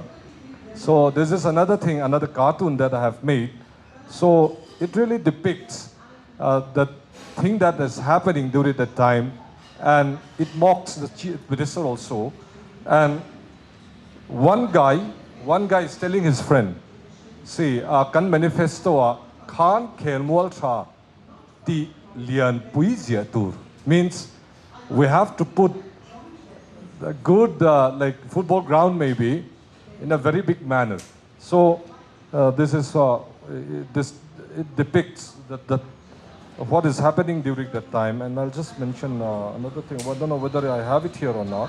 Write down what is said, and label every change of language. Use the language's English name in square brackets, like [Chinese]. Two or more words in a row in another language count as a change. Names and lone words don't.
[English] So this is another thing, another cartoon that I have made. So it really depicts the thing that is happening during that time, and it mocks the chief minister also. And one guy is telling his friend, see, [Mizo] kan manifesto kan Khelmualta ti lian puizia tur, [English] means we have to put a good like football ground maybe in a very big manner. So this is it depicts what is happening during that time. And I'll just mention another thing. I don't know whether I have it here or not.